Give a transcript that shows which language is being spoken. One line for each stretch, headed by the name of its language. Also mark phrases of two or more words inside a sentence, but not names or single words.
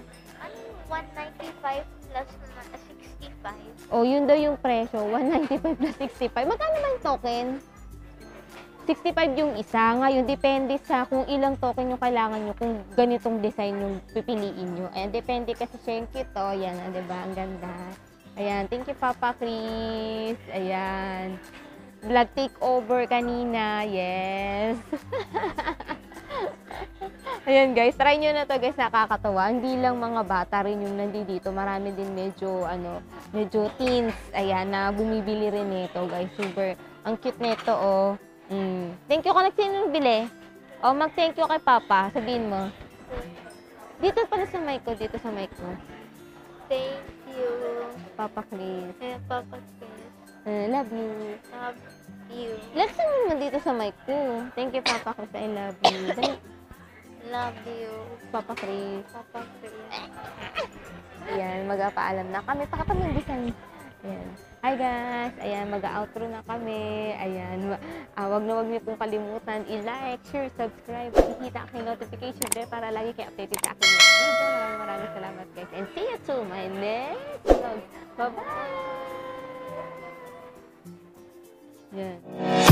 Filipino: Ano, 195 plus 65. O, yun daw yung presyo. 195 plus 65. Magkano ba yung token? 65 yung isa. Ngayon, depende sa kung ilang token yung kailangan nyo, kung ganitong design yung pipiliin nyo. Ayan, depende kasi siya yung kit. O, yan, di ba? Ang ganda. Ayan,
English: thank you, Papa Chris. Ayan. Vlog takeover kanina. Yes.
Filipino: Ayan, guys. Try nyo na to, guys. Nakakatawa. Hindi lang mga bata rin yung nandito. Marami din medyo teens. Ayan, na bumibili rin nito, guys. Super. Ang cute nito, oh.
English: Thank you
Filipino: ka sino bili. Oh, mag-thank you kay Papa. Sabihin mo. Dito pala sa mic ko. Dito sa mic mo.
English: Thank you. Papa Chris. Papa Chris. Love you. Love you.
Filipino: Let's mo dito sa mic ko.
English: Thank you, Papa Chris. I love you. Dali. Love you. Papa Chris. Papa Chris.
Filipino: Ayan, magpapaalam na kami. Pakita mo yung design. Ayan.
English: Hi guys!
Filipino: Ayan, mag-outro na kami. Ayan, wag na wag niyo pong kalimutan i-like, share, subscribe, i-hit ang
English: notification bell
Filipino: para lagi kayo updated sa aking mga video. Maraming salamat guys.
English: And see you to my next vlog. Bye-bye!
Filipino: Yan.